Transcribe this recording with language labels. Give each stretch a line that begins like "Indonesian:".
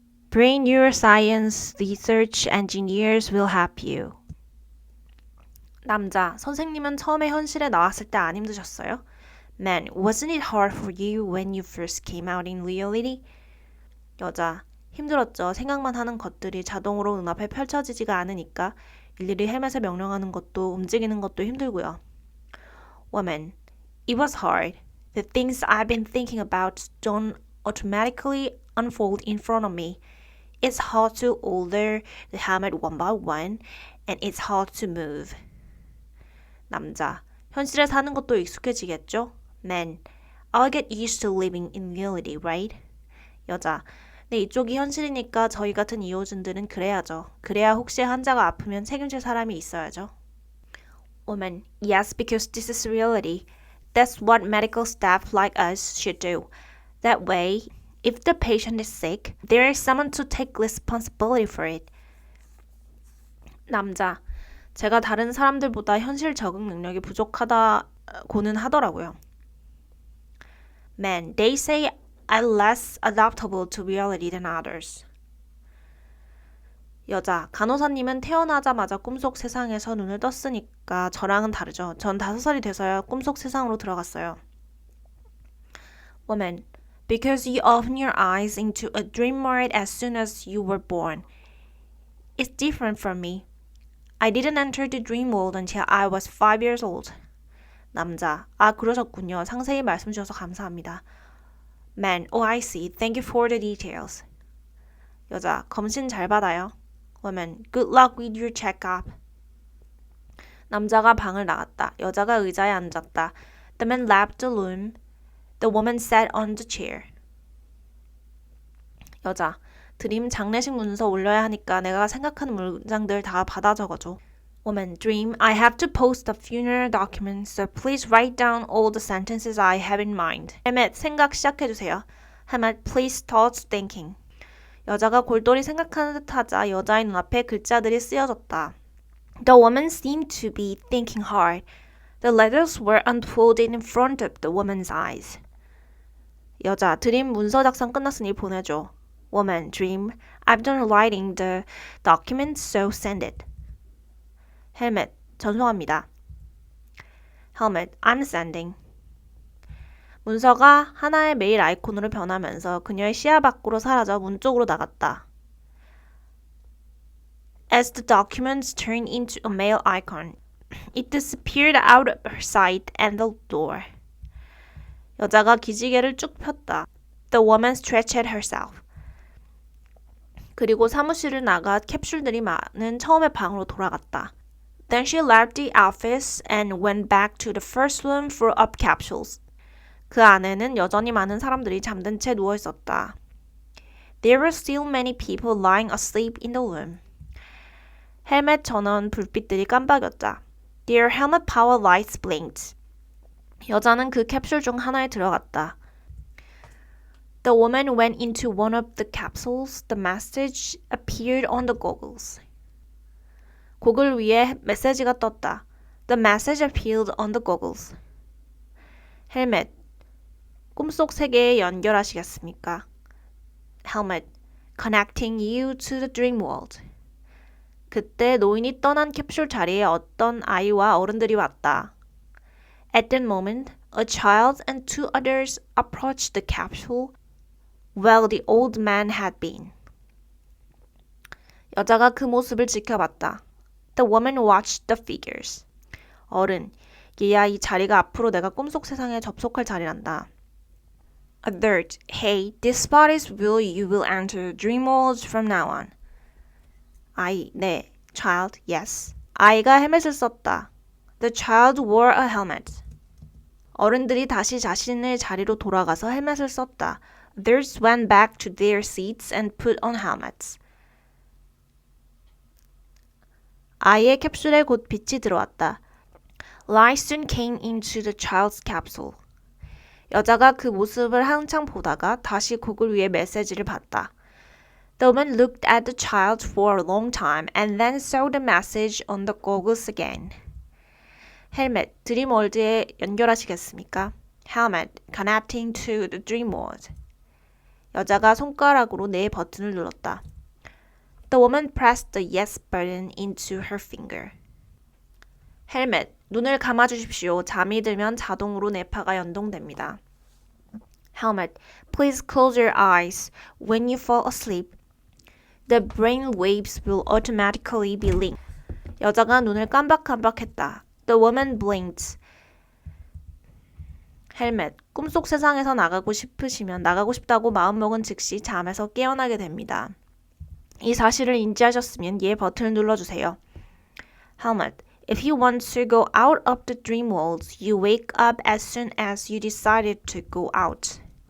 English: Brain neuroscience research engineers will help you.
Korean: 남자, 선생님은 처음에 현실에 나왔을 때 안 힘드셨어요?
English: Man, wasn't it hard for you when you first came out in reality?
Korean: 여자, 힘들었죠. 생각만 하는 것들이 자동으로 눈앞에 펼쳐지지가 않으니까 일일이 헬멧에 명령하는 것도 움직이는 것도 힘들고요.
English: Woman, it was hard. The things I've been thinking about don't automatically unfold in front of me. It's hard to order the helmet one by one, and it's hard to move.
Korean: 남자, 현실에 사는 것도 익숙해지겠죠?
English: Man, I'll get used to living in reality, right?
Korean: 여자, 네, 이쪽이 현실이니까 저희 같은 이호준들은 그래야죠. 그래야 혹시 환자가 아프면 책임질 사람이 있어야죠.
English: Woman, yes, because this is reality. That's what medical staff like us should do. That way, if the patient is sick, there is someone to take responsibility for it.
Korean: 남자, 제가 다른 사람들보다 현실 적응 능력이 부족하다고는 하더라고요.
English: Man, they say I'm less adaptable to reality than others.
Korean: 여자, 간호사님은 태어나자마자 꿈속 세상에서 눈을 떴으니까 저랑은 다르죠. 전 5살이 돼서야 꿈속 세상으로 들어갔어요.
English: Woman, because you open your eyes into a dream world as soon as you were born. It's different from me. I didn't enter the dream world until I was 5 years old.
Korean: 남자, 아 그러셨군요. 상세히 말씀 주셔서 감사합니다.
English: Man, oh I see. Thank you for the details.
Korean: 여자, 검신 잘 받아요.
English: Woman, good luck with your checkup.
Korean: 남자가 방을 나갔다. 여자가 의자에 앉았다.
English: The man left the room. The woman sat on the chair.
Korean: 여자, 드림 장례식 문서 올려야 하니까 내가 생각하는 문장들 다 받아 적어줘.
English: Woman, Dream, I have to post the funeral documents, so please write down all the sentences I have in mind.
Korean: 헬멧, 생각 시작해주세요.
English: 헬멧, please start thinking.
Korean: 여자가 골똘히 생각하는 듯 하자 여자의 눈앞에 글자들이 쓰여졌다.
English: The woman seemed to be thinking hard. The letters were unfolded in front of the woman's eyes.
Korean: 여자, 드림 문서 작성 끝났으니 보내줘.
English: Woman, Dream, I've done writing the documents, so send it.
Korean: 헬멧, 전송합니다.
English: Helmet, I'm sending.
Korean: 문서가 하나의 메일 아이콘으로 변하면서 그녀의 시야 밖으로 사라져 문 쪽으로 나갔다.
English: As the documents turned into a mail icon, it disappeared out of her sight and the door.
Korean: 여자가 기지개를 쭉 폈다.
English: The woman stretched herself.
Korean: 그리고 사무실을 나가 캡슐들이 많은 처음의 방으로 돌아갔다.
English: Then she left the office and went back to the first room for up capsules.
Korean: 그 안에는 여전히 많은 사람들이 잠든 채 누워 있었다.
English: There were still many people lying asleep in the room.
Korean: 헬멧 전원 불빛들이 깜빡였다.
English: Their helmet power lights blinked.
Korean: 여자는 그 캡슐 중 하나에 들어갔다.
English: The woman went into one of the capsules. The message appeared on the goggles.
Korean: 고글 위에 메시지가 떴다.
English: The message appeared on the goggles.
Korean: 헬멧, 꿈속 세계에 연결하시겠습니까?
English: Helmet, connecting you to the dream world.
Korean: 그때 노인이 떠난 캡슐 자리에 어떤 아이와 어른들이 왔다.
English: At that moment, a child and two others approached the capsule where the old man had been.
Korean: 여자가 그 모습을 지켜봤다.
English: The woman watched the figures.
Korean: 어른, 얘야 이 자리가 앞으로 내가 꿈속 세상에 접속할 자리란다.
English: Adult, hey, this spot is where you will enter dream world from now on.
Korean: 아이, 네.
English: Child, yes.
Korean: 아이가 헬멧을 썼다.
English: The child wore a helmet.
Korean: 어른들이 다시 자신의 자리로 돌아가서 헬멧을 썼다.
English: Others went back to their seats and put on helmets.
Korean: 아이의 캡슐에 곧 빛이 들어왔다.
English: Light soon came into the child's capsule.
Korean: 여자가 그 모습을 한창 보다가 다시 고글 위에 메시지를 봤다.
English: The woman looked at the child for a long time and then saw the message on the goggles again.
Korean: 헬멧, 드림월드에 연결하시겠습니까?
English: Helmet, connecting to the dream world.
Korean: 여자가 손가락으로 네 버튼을 눌렀다.
English: The woman pressed the yes button into her finger.
Korean: 헬멧, 눈을 감아주십시오. 잠이 들면 자동으로 뇌파가 연동됩니다.
English: Helmet, please close your eyes. When you fall asleep, the brain waves will automatically be linked.
Korean: 여자가 눈을 깜박깜박했다.
English: The woman blinked.
Korean: 헬멧, 꿈속 세상에서 나가고 싶으시면 나가고 싶다고 마음먹은 즉시 잠에서 깨어나게 됩니다. 이 사실을 인지하셨으면 예 버튼을 눌러주세요.
English: Helmet, if you want to go out of the dream world, you wake up as soon as you decided to go out.